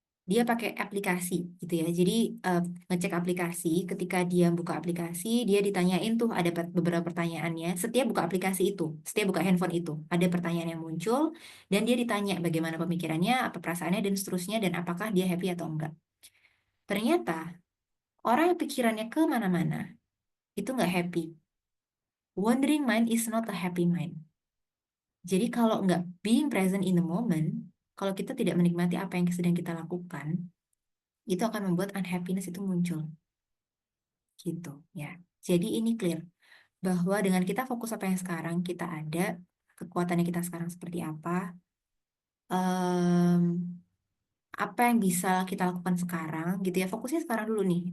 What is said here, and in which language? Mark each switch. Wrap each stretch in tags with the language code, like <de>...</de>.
<id>Dia pakai aplikasi gitu ya. Jadi ngecek aplikasi, ketika dia buka aplikasi, dia ditanyain tuh ada beberapa pertanyaannya. Setiap buka aplikasi itu, setiap buka handphone itu, ada pertanyaan yang muncul dan dia ditanya bagaimana pemikirannya, apa perasaannya dan seterusnya dan apakah dia happy atau enggak. Ternyata orang yang pikirannya kemana-mana itu nggak happy.</id> <en>Wandering mind is not a happy mind.</en> <id>Jadi kalau nggak</id> <en>being present in the moment,</en> <id>kalau kita tidak menikmati apa yang sedang kita lakukan, itu akan membuat unhappiness itu muncul. Gitu ya. Jadi ini clear bahwa dengan kita fokus apa yang sekarang kita ada, kekuatannya kita sekarang seperti apa, em, apa yang bisa kita lakukan sekarang gitu ya. Fokusnya sekarang dulu nih.</id>